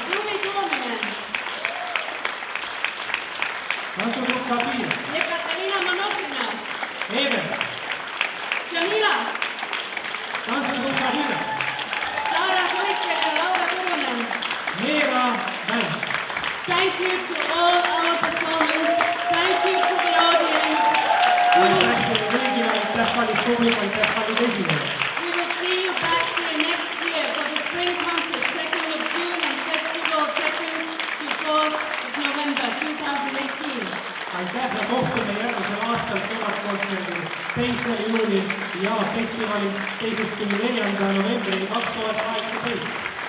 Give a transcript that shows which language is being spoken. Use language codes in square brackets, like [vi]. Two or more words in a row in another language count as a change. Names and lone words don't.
[et] Suvi Tuominen, tantsutrupp Sabir, Ekaterina Manofina, Eber, Jamila, tantsutrupp Shahida, Saara Soikel ja Laura Turunen. Meera Bänd. [en] Thank you to all our performers. Thank you to the audience. [et] aitäh teile kõigile, aitäh kallis publik, aitäh kallid esinejad. [en] We will see you back here next year for the spring concert, 2nd of June and festival 2nd to 4th of November 2018. [et] aitäh ja kohtume järgmisel aastal kevadkontserdil 2. juulil ja festivalil 2. kuni 4. novembrini 2018.